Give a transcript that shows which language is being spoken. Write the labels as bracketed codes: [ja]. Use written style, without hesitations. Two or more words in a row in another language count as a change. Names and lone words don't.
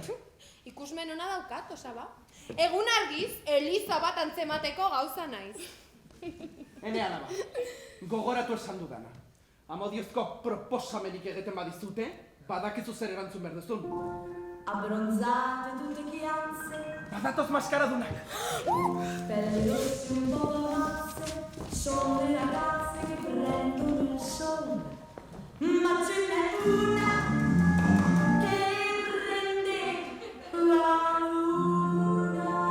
[eu] Ikusmen ona daukat, Osaba. Egun argiz, eliza bat antzemateko gauza naiz. Ene alaba, gogoratu esan dudana. Amodiozko proposamenik egiten badizute, badakizu zer erantzun berdezun. [it] Abbronzate tutte chiazze, [eu] Badatoz maskaradunak. [it] belle rosse un po' dolorose, sono le ragazze che prendono il sole, ma ce n'è una che prende la luna.